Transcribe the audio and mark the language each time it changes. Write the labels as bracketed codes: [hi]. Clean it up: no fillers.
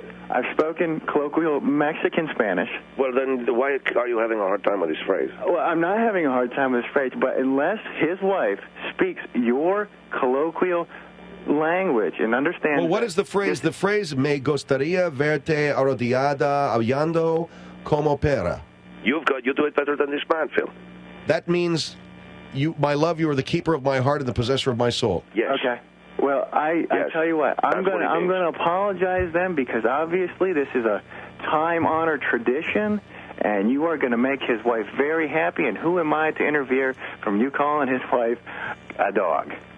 [en] I've spoken colloquial Mexican Spanish. Well, then why are you having a hard time with this phrase? Well, I'm not having a hard time with this phrase, but unless his wife speaks your colloquial language and understands... Well, what is the phrase? The phrase, [es] me gustaría verte arrodillada, hablando como perra. [en] You do it better than this man, Phil. That means, my love, you are the keeper of my heart and the possessor of my soul. Yes. Okay. Well, I tell you what, I'm going to apologize then, because obviously this is a time-honored tradition, and you are going to make his wife very happy, and who am I to interfere from you calling his wife a dog?